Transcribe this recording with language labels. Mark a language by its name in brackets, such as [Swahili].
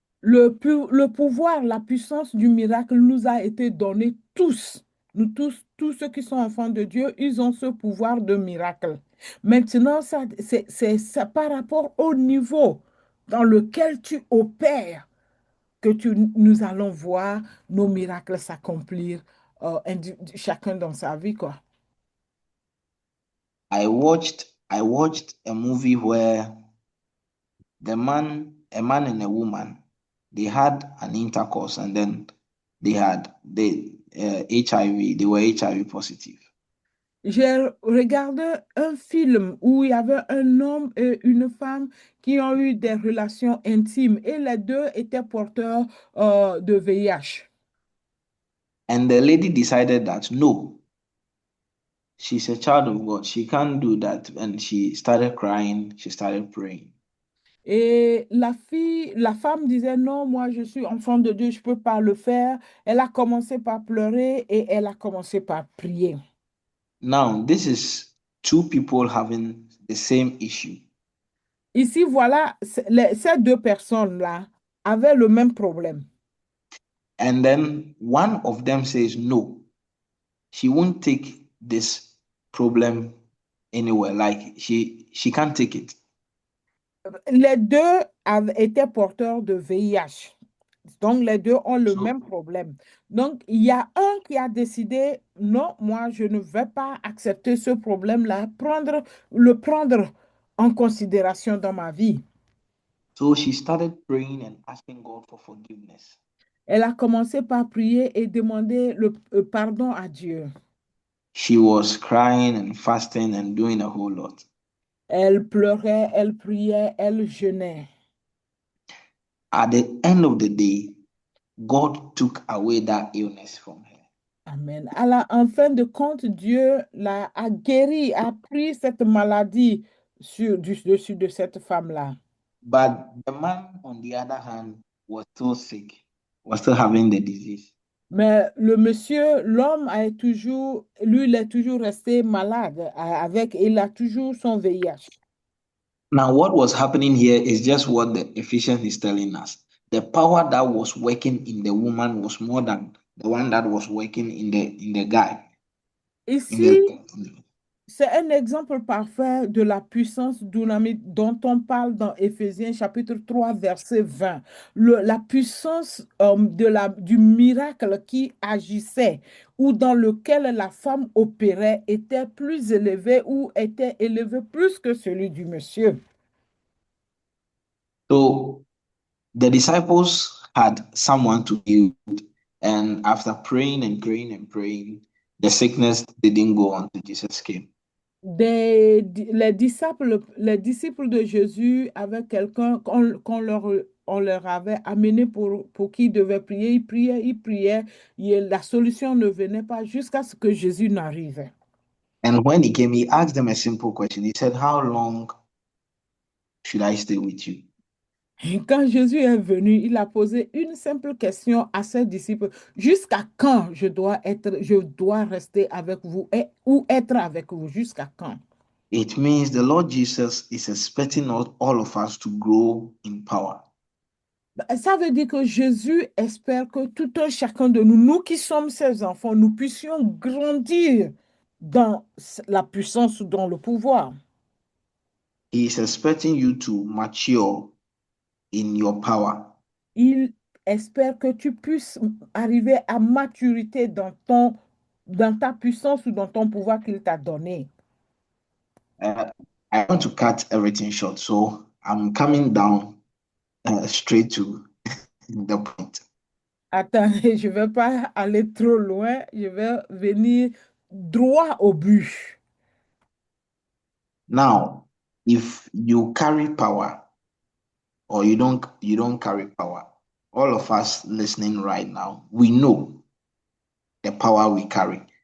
[French] Le pouvoir, la puissance du miracle nous a été donné tous. Nous tous, tous ceux qui sont enfants de Dieu, ils ont ce pouvoir de miracle. Maintenant, c'est par rapport au niveau dans lequel tu opères que nous allons voir nos miracles s'accomplir, chacun dans sa vie, quoi. [English] I watched a movie where a man and a woman, they had an intercourse and then they had the HIV. They were HIV positive. [French] J'ai regardé un film où il y avait un homme et une femme qui ont eu des relations intimes et les deux étaient porteurs de VIH. [English] And the lady decided that no, she's a child of God. She can't do that. And she started crying. She started praying. [French] Et la femme disait non, moi je suis enfant de Dieu, je ne peux pas le faire. Elle a commencé par pleurer et elle a commencé par prier. [English] Now, this is two people having the same issue. [French] Ici, voilà, ces deux personnes-là avaient le même problème. [English] And then one of them says, no, she won't take this problem anywhere. Like she can't take it. [French] Les deux étaient porteurs de VIH. Donc, les deux ont le [English] So [French] même problème. Donc, il y a un qui a décidé, non, moi, je ne vais pas accepter ce problème-là, le prendre en considération dans ma vie. [English] so she started praying and asking God for forgiveness. [French] Elle a commencé par prier et demander le pardon à Dieu. [English] She was crying and fasting and doing a whole lot. [French] Elle pleurait, elle priait, elle jeûnait. [English] At the end of the day, God took away that illness from her. Amen. [French] En fin de compte, Dieu a guéri, a pris cette maladie dessus de cette femme-là. [English] But the man, on the other hand, was still sick, was still having the disease. [French] Mais le monsieur, l'homme lui, il est toujours resté malade il a toujours son VIH. [English] Now, what was happening here is just what the Ephesians is telling us. The power that was working in the woman was more than the one that was working in the guy. In the [French] Ici, c'est un exemple parfait de la puissance dynamique dont on parle dans Éphésiens chapitre 3 verset 20. La puissance du miracle qui agissait ou dans lequel la femme opérait était plus élevée ou était élevé plus que celui du monsieur. [English] so the disciples had someone to heal, and after praying and praying and praying, the sickness didn't go on till Jesus came. [French] Les disciples de Jésus avaient quelqu'un on leur avait amené pour qui devait prier. Ils priaient, et la solution ne venait pas jusqu'à ce que Jésus n'arrive. [English] And when he came, he asked them a simple question. He said, how long should I stay with you? [French] Et quand Jésus est venu, il a posé une simple question à ses disciples. Jusqu'à quand je dois rester avec vous ou être avec vous? Jusqu'à quand? [English] It means the Lord Jesus is expecting all of us to grow in power. [French] Ça veut dire que Jésus espère que tout un chacun de nous, nous qui sommes ses enfants, nous puissions grandir dans la puissance ou dans le pouvoir. [English] He is expecting you to mature in your power. [French] Il espère que tu puisses arriver à maturité dans ta puissance ou dans ton pouvoir qu'il t'a donné. [English] Uh, I want to cut everything short, so I'm coming down straight to the point. [French] Attendez, je ne vais pas aller trop loin, je vais venir droit au but. [English] Now, if you carry power or you don't carry power, all of us listening right now, we know the power we carry.